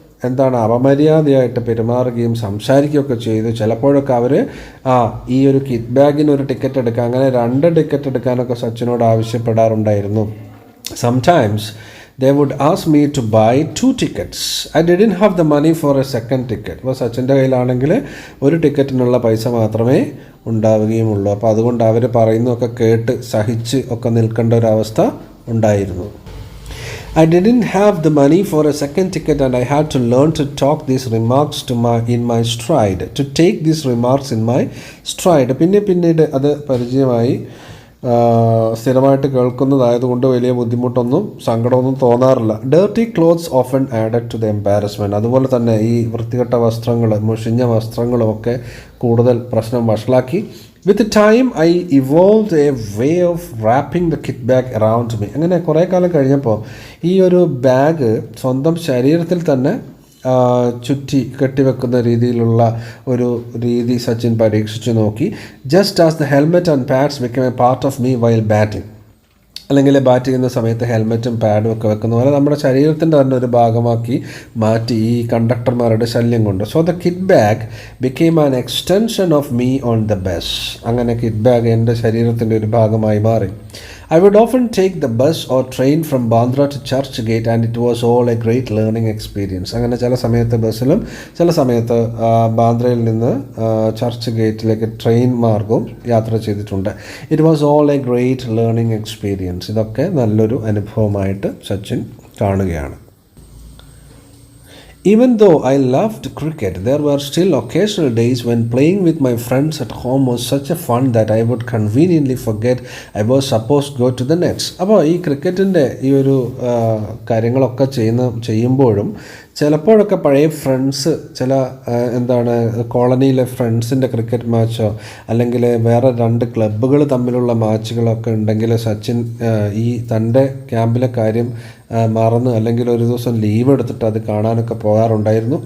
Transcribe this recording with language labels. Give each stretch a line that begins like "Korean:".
Malayalam: എന്താണ് അപമര്യാദയായിട്ട് പെരുമാറുകയും സംസാരിക്കുകയൊക്കെ ചെയ്തു. ചിലപ്പോഴൊക്കെ അവർ ഈ ഒരു കിറ്റ് ബാഗിന് ഒരു ടിക്കറ്റ് എടുക്കുക, അങ്ങനെ 2 ടിക്കറ്റ് എടുക്കാനൊക്കെ സച്ചിനോട് ആവശ്യപ്പെടാറുണ്ടായിരുന്നു.
English: Sometimes they would ask me to buy 2 tickets. I didn't have the money for a second ticket.
Malayalam: അപ്പോൾ സച്ചിൻ്റെ കയ്യിലാണെങ്കിൽ ഒരു ടിക്കറ്റിനുള്ള പൈസ മാത്രമേ ഉണ്ടാവുകയുമുള്ളൂ. അപ്പോൾ അതുകൊണ്ട് അവർ പറയുന്നതൊക്കെ കേട്ട് സഹിച്ച് ഒക്കെ നിൽക്കേണ്ട ഒരവസ്ഥ ഉണ്ടായിരുന്നു.
English: I didn't have the money for a second ticket and I had to learn to talk these remarks in my stride. To take these remarks in my stride.
Malayalam: പിന്നീട് അത് പരിചയമായി. സ്ഥിരമായിട്ട് കേൾക്കുന്നതായതുകൊണ്ട് വലിയ ബുദ്ധിമുട്ടൊന്നും സങ്കടമൊന്നും തോന്നാറില്ല.
English: Dirty clothes often added to the embarrassment.
Malayalam: അതുപോലെ തന്നെ ഈ വൃത്തികെട്ട വസ്ത്രങ്ങൾ, മുഷിഞ്ഞ വസ്ത്രങ്ങളും ഒക്കെ കൂടുതൽ പ്രശ്നം വഷളാക്കി.
English: With time I evolve a way of wrapping the kit bag around me.
Malayalam: അങ്ങനെ കുറേ കാലം കഴിഞ്ഞപ്പോൾ ഈ ഒരു ബാഗ് സ്വന്തം ശരീരത്തിൽ തന്നെ ചുറ്റി കെട്ടിവെക്കുന്ന രീതിയിലുള്ള ഒരു രീതി സച്ചിൻ പരീക്ഷിച്ചു നോക്കി.
English: Just as the helmet and pads become a part of me while batting.
Malayalam: അല്ലെങ്കിൽ ബാറ്റ് ചെയ്യുന്ന സമയത്ത് ഹെൽമെറ്റും പാഡും ഒക്കെ വെക്കുന്ന പോലെ നമ്മുടെ ശരീരത്തിൻ്റെ തന്നെ ഒരു ഭാഗമാക്കി മാറ്റി ഈ കണ്ടക്ടർമാരുടെ ശല്യം കൊണ്ട്.
English: So the kit bag became an extension of me on the bus.
Malayalam: അങ്ങനെ കിറ്റ് ബാഗ് എൻ്റെ ശരീരത്തിൻ്റെ ഒരു ഭാഗമായി മാറി.
English: I would often take the bus or train from Bandra to Church Gate and it was all a great learning experience.
Malayalam: അങ്ങനെ ചില സമയത്ത് ബസ്സിലും ചില സമയത്ത് ബാന്ദ്രയിൽ നിന്ന് ചർച്ച് ഗേറ്റിലേക്ക് ട്രെയിൻ മാർഗവും യാത്ര ചെയ്തിട്ടുണ്ട്.
English: It was all a great learning experience.
Malayalam: ഇതൊക്കെ നല്ലൊരു അനുഭവമായിട്ട് സച്ചിൻ കാണുകയാണ്.
English: Even though I loved cricket, there were still occasional days when playing with my friends at home was such a fun that I would conveniently forget I was supposed to go to the nets.
Malayalam: അപ്പോൾ ഈ ക്രിക്കറ്റിൻ്റെ ഈ ഒരു കാര്യങ്ങളൊക്കെ ചെയ്യുമ്പോഴും ചിലപ്പോഴൊക്കെ പഴയ friends, ചില കോളനിയിലെ ഫ്രണ്ട്സിൻ്റെ ക്രിക്കറ്റ് മാച്ചോ അല്ലെങ്കിൽ വേറെ 2 ക്ലബ്ബുകൾ തമ്മിലുള്ള മാച്ചുകളൊക്കെ ഉണ്ടെങ്കിൽ സച്ചിൻ ഈ തൻ്റെ ക്യാമ്പിലെ കാര്യം മറന്ന് അല്ലെങ്കിൽ ഒരു ദിവസം ലീവ് എടുത്തിട്ട് അത് കാണാനൊക്കെ പോകാറുണ്ടായിരുന്നു.